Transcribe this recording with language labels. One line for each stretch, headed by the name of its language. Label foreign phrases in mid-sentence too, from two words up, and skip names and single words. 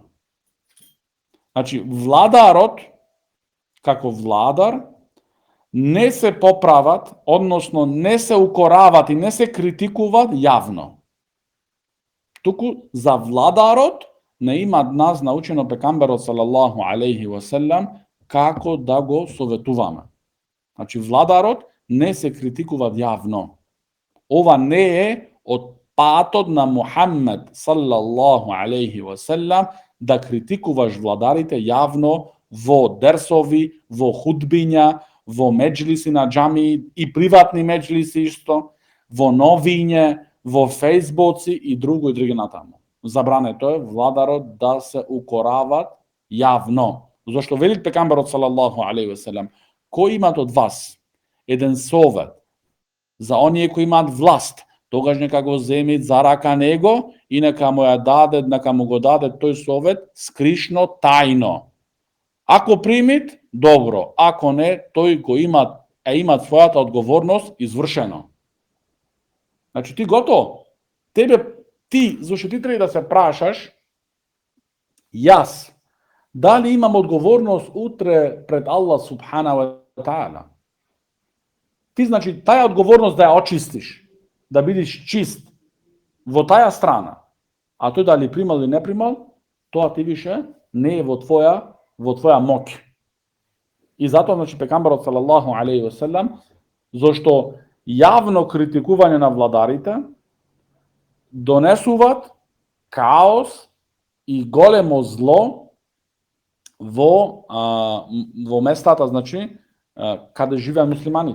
Macedonian: Значи, владарот, како владар, не се поправат, односно не се укорават и не се критикуват јавно. Туку за владарот не има нас научено пекамберот
Arabic: صلى الله عليه وسلم
Macedonian: како да го советуваме. Значи владарот не се критикува јавно. Ова не е од патот на Мухаммед
Arabic: صلى الله عليه وسلم
Macedonian: да критикуваш владарите јавно во дерсови, во худбиња, во меджлиси на џамии и приватни меджлиси исто, во новиње, во фејсбуци и други натаму. Забрането е владарот да се укорават јавно. Зошто вели пекамберот
Arabic: صلى الله عليه وسلم,
Macedonian: кој имат од вас еден совет за оние кои имаат власт, тогаш нека го земит за рака него и нека му го даде тој совет скришно, тајно. Ако примит, добро, ако не, тој го имат својата одговорност извршено. Значи ти готово. Зашто ти треба да се прашаш, јас, дали имам одговорност утре пред Аллах
Arabic: سبحانه وتعالى?
Macedonian: Ти, значи, таја одговорност да ја очистиш, да бидеш чист во таја страна, а тој дали примал или не примал, тоа ти више не е во твоја моќ. И затоа, значи, пекамберот
Arabic: صلى الله عليه وسلم,
Macedonian: зашто јавно критикување на владарите донесуваат каос и големо зло во местата, значи, каде живеат муслиманите.